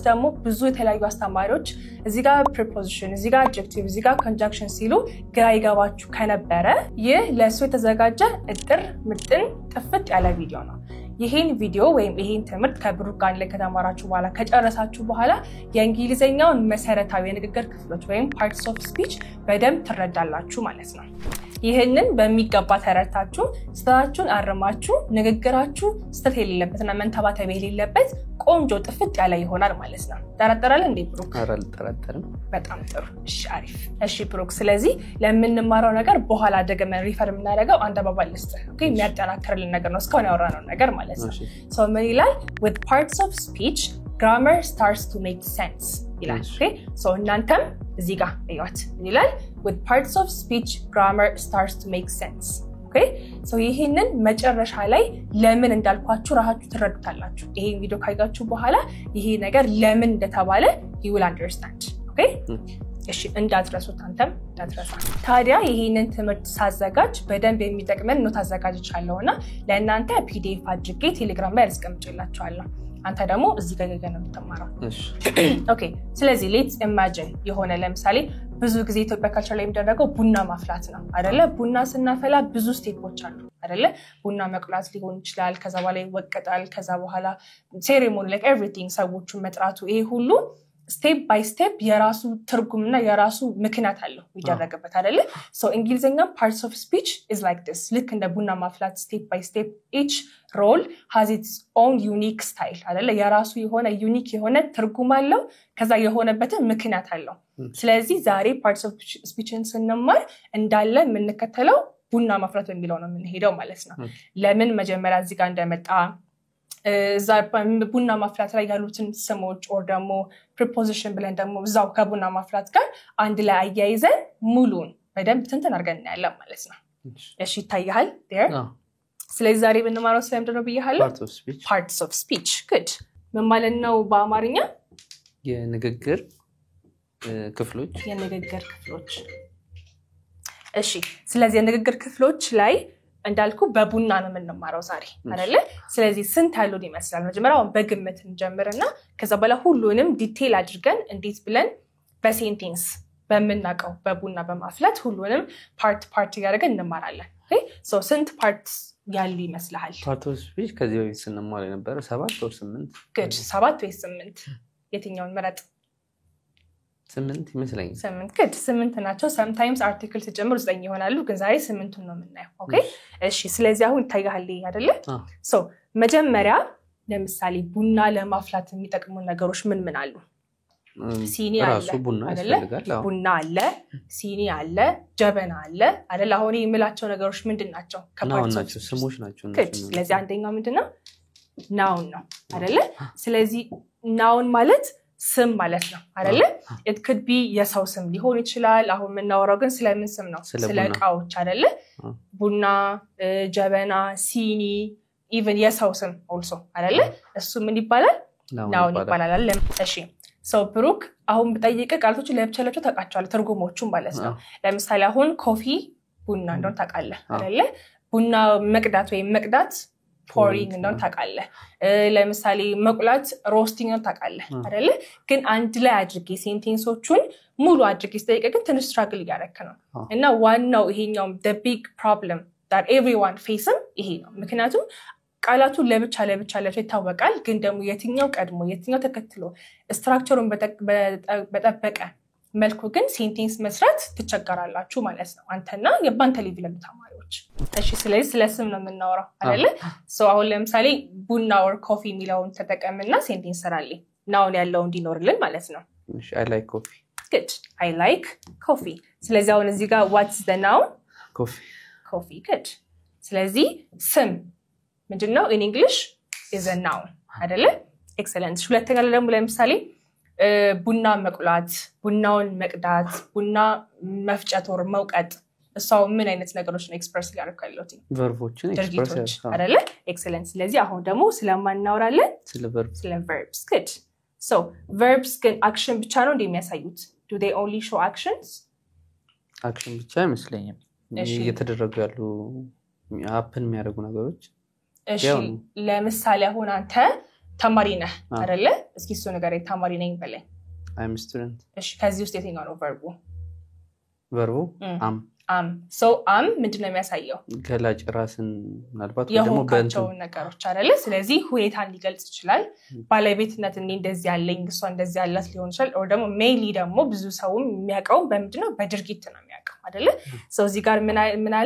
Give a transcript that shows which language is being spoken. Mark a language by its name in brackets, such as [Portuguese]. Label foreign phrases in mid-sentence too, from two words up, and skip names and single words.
[Amharic] ደግሞ ብዙ የተለያዩ አስተማሪዎች እዚህ ጋር preposition እዚህ ጋር adjective እዚህ ጋር conjunction ሲሉ ግራ ይገባችሁ ከነበረ ይህ ለሱ የተዘጋጀ እጥር ምጥን ጥፍጥ ያለ ቪዲዮ ነው። ይሄን ቪዲዮ ወይም ይሄን ትምህርት ከብሩክ ጋር ላይ ከተማራችሁ በኋላ ከጨረሳችሁ በኋላ የእንግሊዘኛውን መሰረታዊ የንግግር ክፍሎች ወይም [English] parts of speech [Amharic] በደንብ ትረዳላችሁ ማለት ነው። ይሄንን በሚገባ ተረድታችሁ ስታችሁን አርማችሁ ንግግራችሁ ስተት የሌለበትና መንተባተብ የሌለበት ቆንጆ ጥፍጥ ያለ ይሆናል ማለት ነው። ተረድተራል እንዴ ብሩክ? ተረድተራል። በጣም ጥሩ። እሺ አሪፍ። እሺ ብሩክ ስለዚህ ለምንማረው ነገር በኋላ ደግመን ሪፈር የምናደርገው አንድ አባባል ልስጥ ኦኬ የሚያጠናክርልን ነገር ነው እስካሁን ያወራነው ነገር ማለት ነው። ምን ይላል? [English] with parts of speech grammar starts to make sense [Amharic] ይላል። ኦኬ እናንተም እዚህ ጋር እዩት ይላል [English] with parts of speech grammar starts to make sense [Amharic] ኦኬ ይሄንን መጨረሻ ላይ ለምን እንዳልኳችሁ ራሳችሁ ትረዱታላችሁ። ይሄን ቪዲዮ ካያችሁ በኋላ ይሄ ነገር ለምን እንደተባለ [English] you will understand [Amharic] ኦኬ እሺ እንዳትረሱት አንተም እንዳትረሳ። ታዲያ ይሄንን ትምህርት ሳዘጋጅ በደንብ የሚጠቅመን ነው ታዘጋጅቻለሁና ለእናንተ PDF አድርጌ ቴሌግራም ላይ አስቀምጬላችኋለሁ። አንተ ደግሞ እዚህ ጋር ነው የምትማረው። እሺ ኦኬ ስለዚህ [English] let's imagine [Amharic] የሆነ ለምሳሌ ብዙ ጊዜ ኢትዮጵያ ካልቸር ላይ የሚደረገው ቡና ማፍላት ነው አይደለ? ቡና ስናፈላ ብዙ ስቴፖች አሉ አይደለ? ቡና መቅላት ሊሆን ይችላል ከዛ በኋላ ይወቀጣል ከዛ በኋላ ሴሬሞኒ [English] like everything [Amharic] ሰዎችን መጥራቱ ይሄ ሁሉ [English] step by step [Amharic] የራሱ ትርጉምና የራሱ ምክንያት አለው ይደረገበት አይደለ? [English] እንግሊዘኛ parts of speech is like this [Amharic] ልክ እንደ ቡና ማፍላት [English] step by step each role has its own unique style አይደለ? [Amharic] የራሱ የሆነ ዩኒክ የሆነ ትርጉም አለው ከዛ የሆነበት ምክንያት አለው። ስለዚህ ዛሬ [English] parts of speech [Amharic] ን ስንማር እንዳለ የምንከተለው ቡና ማፍላት በሚለው ነው የምንሄደው ማለት ነው። ለምን መጀመሪያ እዚህ ጋር እንደመጣ እዛ ቡና ማፍላት ላይ ያሉትን ስሞች or ደግሞ preposition ብለን ደግሞ እዛው ከቡና ማፍላት ጋር አንድ ላይ አያይዘን ሙሉን በደንብ ትንተን አድርገን እናያለን ማለት ነው። እሺ ይታያል there ስለዚህ ዛሬ ብንማረው ስለምንድነው ብያለሁ? [English] parts of speech good [Amharic] ምን ማለት ነው በአማርኛ? የንግግር ክፍሎች እሺ ስለዚህ የንግግር ክፍሎች ላይ እንዳልኩ በቡና ነው የምንማረው ዛሬ አይደለ? ስለዚህ ስንት ያሉን ይመስላል? መጀመሪያው በግምት እንጀምርና ከዛ በኋላ ሁሉንም ዲቴል አድርገን እንዴት ብለን በሴንቴንስ በመናቀው በቡና በማፍላት ሁሉንም ፓርት ያደርገን እንማራለን። ኦኬ ስንት ፓርትስ ያሉ ይመስልሃል? [English] part of speech [Amharic] ከዚህ በፊት ስንማር የነበረው 7 or 8 good 7 ወይ 8 የትኛውን መረጥ? 8 ይመስለኛል። 8 good 8 ናቸው። [English] sometimes articles [Amharic] ሲጀምሩ 9 ይሆናሉ ግን ዛሬ 8ን ነው የምናየው። ኦኬ እሺ ስለዚህ አሁን ይታያል አይደለ? መጀመሪያ ለምሳሌ ቡና ለማፍላት የሚጠቅሙ ነገሮች ምን አሉ? ሲኒ አለ አይደለ? ቡና አለ፣ ሲኒ አለ፣ ጀበና አለ አይደለ? አሁን የምላቸው ነገሮች ምንድናቸው? ከፓርቲዎች ስሞች ናቸው እነሱ። ስለዚህ አንደኛው ምንድነው? noun ነው አይደለ? ስለዚህ noun ማለት ስም ማለት ነው አይደለ? [English] it could be [Amharic] የሰው ስም ሊሆን ይችላል። አሁን የምናወራው ግን ስለምን ስም ነው? ስለ እቃዎች አይደለ? ቡና፣ ጀበና፣ ሲኒ even የሰው ስም also አይደለ? እሱ ምን ይባላል? noun ይባላል አይደል? እሺ ብሩክ አሁን በጠይቀ ቃላቶች ለብቻቸው ታውቃቸዋል ትርጉሞቹን ማለት ነው። ለምሳሌ አሁን ኮፊ ቡና እንደሆነ ታውቃለህ አይደለ? ቡና መቅዳት ወይም መቅዳት pouring እንደሆነ ታውቃለህ። ለምሳሌ መቁላት roasting እንደሆነ ታውቃለህ አይደለ? ግን አንድ ላይ አድርጌ ሴንቴንሶቹን ሙሉ አድርጌ ስጠይቀ ግን ትንሽ struggle ያደረክ ነው። እና ዋናው ይሄኛው [English] the big problem that everyone faces [Amharic] ይሄ ነው። ምክንያቱም ቃላቱ ለብቻ ይታወቃል ግን ደግሞ የትኛው ቀድሞ የትኛው ተከትሎ ስትራክቸሩን በጠበቀ መልኩ ግን ሴንቴንስ መስራት ትቸገራላችሁ ማለት ነው አንተና የባንተ ሌቭል ተማሪዎች እሺ ስለዚህ ስለ ስም ነው የምናወራው አይደለ ሶ አሁን ለምሳሌ ቡና [English] or coffee [Amharic] የሚለውን ተጠቀምና ሴንቴንስ ሰራልኝ ናውን ያለው እንዲኖርልን ማለት ነው [English] እሺ I like coffee good I like coffee [Amharic] ስለዚህ አሁን እዚህ ጋር [English] what's the noun coffee good [Amharic] ስለዚህ ስም ምንድነው [English] in English is a noun [Amharic] አይደለ excellent ሁለተኛ ደግሞ ለምሳሌ ቡና መቁላት ቡናውን መቅዳት ቡና መፍጨት or መውቀጥ እሷው ምን አይነት ነገሮች ነው ኤክስፕረስ ያደርጋሉት ቨርቦችን ኤክስፕረስ አይደለ excellent ስለዚህ አሁን ደግሞ ስለማናወራለን ስለ [English] verbs good so verbs [Amharic] ግን action ብቻ ነው እንደሚያሳዩት [English] do they only show actions [Amharic] action ብቻ አይመስለኝም እየተደረጉ ያሉ happen የሚያደርጉ ነገሮች እሺ ለምሳሌ አሁን አንተ ተማሪ ነህ አይደለ እስኪ እሱ ነገር ተማሪ ነኝ በለኝ [English] I'm a student [Amharic] እሺ ከዚህ ውስጥ የትኛው ነው [English] verb am so am [Amharic] ምንድነው የሚያሳየው ገላጭ ራስን ምናልባት ደግሞ በእንተው ነገሮች አይደለ ስለዚህ ሁኔታን ሊገልጽ ይችላል ባለቤትነት እንደዚህ ያለኝ እሷ እንደዚህ ያላት ሊሆን ይችላል or ደግሞ mainly ደግሞ ብዙ ሰውም የሚያውቀው በምንድነው በድርጊት ነው የሚያውቀው አይደለ so እዚህ ጋር ምን አለ